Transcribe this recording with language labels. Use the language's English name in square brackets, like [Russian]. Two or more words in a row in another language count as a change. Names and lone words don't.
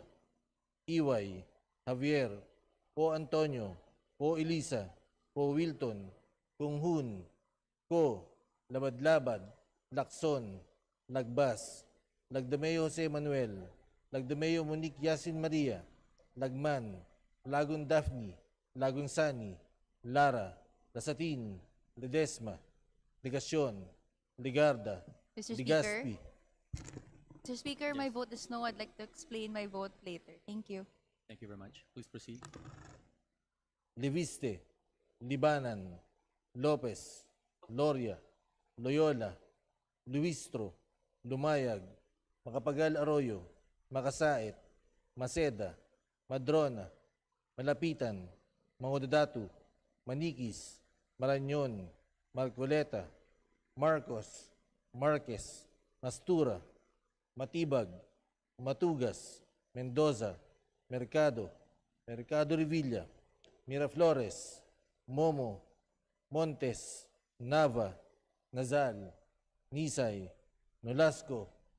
[English] Iway, Javier, Po Antonio, Po Elisa, Po Wilton, Kunghun, Ko, Labad-Labad, Lacson, Lagbas, Lagdameo Jose Manuel, Lagdameo Monique Yasin Maria, Lagman, Lagun Daphne, Lagun Sani, Lara, Lasatin, Ledesma, Ligacion, Ligarda, Mr. Ligaspi. Mr. Speaker, my vote is no. I'd like to explain my vote later. Thank you. Thank you very much. Please proceed. Leviste, Libanan, Lopez, Loria, Loyola, Luistro, Lumayag, Makapagal Arroyo, Makasait, Maceda, Madrona, Malapitan, Mangodadatu, Manikis, Marañon, Marcoleta, Marcos, Marquez, Mastura, Matibag, Matugas, Mendoza, Mercado, Mercado Revilla, Miraflores, Momo, Montes, Nava, Nazal, Nisay, Nolasco,